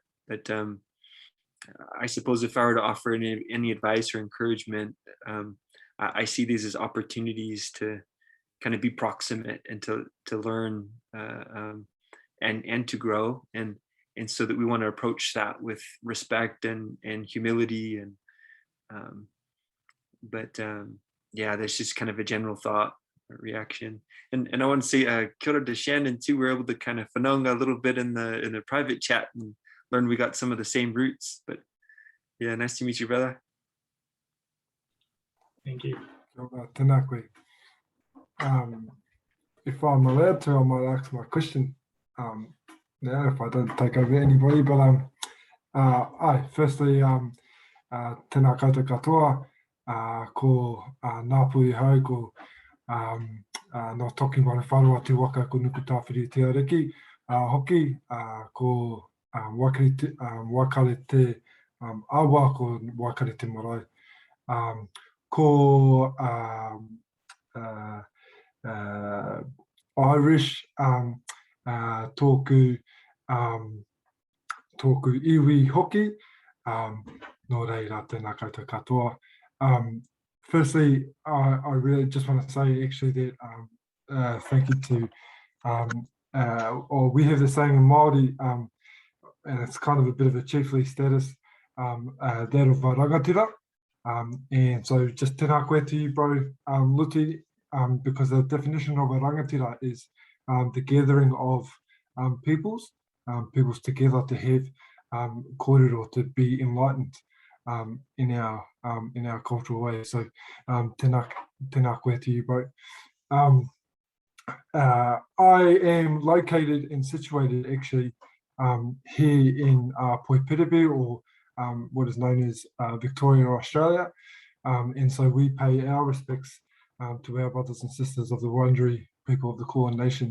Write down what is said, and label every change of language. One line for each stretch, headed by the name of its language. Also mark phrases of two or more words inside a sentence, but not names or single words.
English: But I suppose if I were to offer any advice or encouragement, I see these as opportunities to kind of be proximate and to learn and to grow, and so that we want to approach that with respect and humility, and yeah, that's just kind of a general thought reaction. And I want to say
Māori: kia ora
English: to Shannon too. We're able to kind of whanonga a little bit in the private chat and learn we got some of the same roots. But yeah, nice to meet you, brother. Thank you.
Māori: Tēnā koe.
English: If I'm allowed to, I might ask my question now, if I don't take over anybody. But firstly,
Māori: tēnā koutou katoa, ko Ngāpuhi hau, ko no toki mana wharua te waka ko nuku tāwhiri te ariki, hoki, ko wakare te awa, ko wakare te marae, ko Irish, tōku iwi hoki, nō reira tēnā koutou katoa.
English: Firstly, I really just want to say actually that thank you to, or we have the saying in Māori, and it's kind of a bit of a chiefly status, that of rangatira. And so just
Māori: tēnā koe
English: to you, bro, Luti, because the definition of a rangatira is the gathering of peoples together to have kōrero, to be enlightened in our cultural way. So
Māori: tēnā koe
English: to you, bro. I am located and situated actually here in Poipiripi, or what is known as Victoria, Australia. And so we pay our respects to our brothers and sisters of the Wurundjeri people of the Kulin Nation.